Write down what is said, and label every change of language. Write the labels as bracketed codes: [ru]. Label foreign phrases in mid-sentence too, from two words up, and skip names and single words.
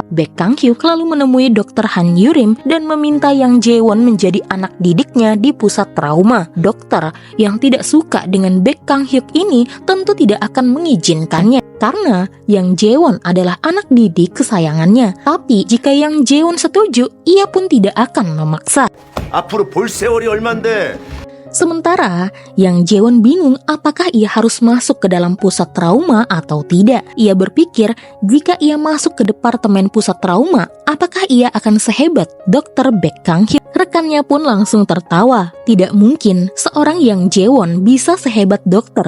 [id] Baek Kang-hyuk lalu menemui Dr. Han Yurim dan meminta Yang Jae-won menjadi anak didiknya di pusat trauma. Dokter yang tidak suka dengan Baek Kang-hyuk ini tentu tidak akan mengizinkannya karena Yang Jae-won adalah anak didik kesayangannya. Tapi jika Yang Jae-won setuju, ia pun tidak akan memaksa. [ko] 앞으로 볼 세월이 얼만데 [id] Sementara Yang Jae-won bingung apakah ia harus masuk ke dalam pusat trauma atau tidak. Ia berpikir jika ia masuk ke departemen pusat trauma, apakah ia akan sehebat Dr. Baek Kang-hyuk? Rekannya pun langsung tertawa. Tidak mungkin seorang Yang Jae-won bisa sehebat Dr.